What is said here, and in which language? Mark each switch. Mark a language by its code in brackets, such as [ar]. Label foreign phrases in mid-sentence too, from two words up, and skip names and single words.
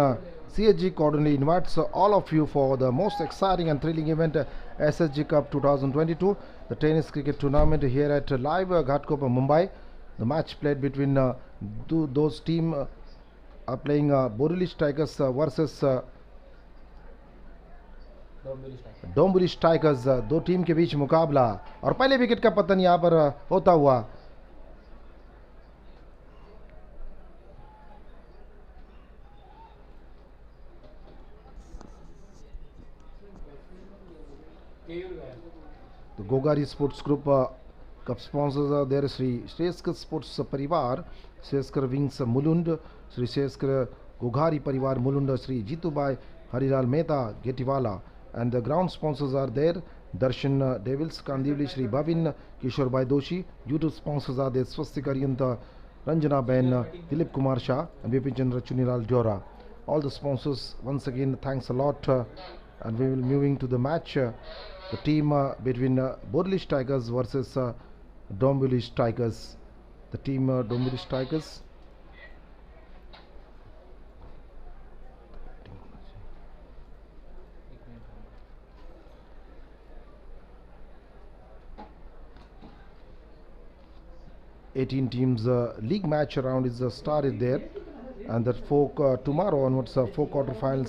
[en] CSG cordially invites all of you for the most exciting and thrilling event, SSG Cup 2022, the tennis cricket tournament here at live Ghatkopar, Mumbai. The match played between those team are playing Borivali Tigers versus डोंबिवली स्ट्राइकर्स. [hi] दो टीम के बीच मुकाबला और पहले विकेट का पतन यहाँ पर होता हुआ. [en] The Gogari Sports Group Cup sponsors are there: Sri Shreskar Sports Parivar, Shreskar Wings Mulund, Sri Shreskar Gogari Parivar Mulund, Sri Jitubai Harilal Mehta Getiwala, and the ground sponsors are there: Darshan Devils Kandivli, Sri Bhavin Kishorbai Doshi. YouTube sponsors are there: Swastika Ariyanta, Ranjana Ben, Dilip Kumar Shah, and Vipin Chandra Chunilal Diora. All the sponsors, once again, thanks a lot. And we will moving to the match. The team between Borivali Tigers versus Dombivli Tigers. The team Dombivli Tigers. Eighteen teams league match round is started there, and that tomorrow onwards 4 quarterfinals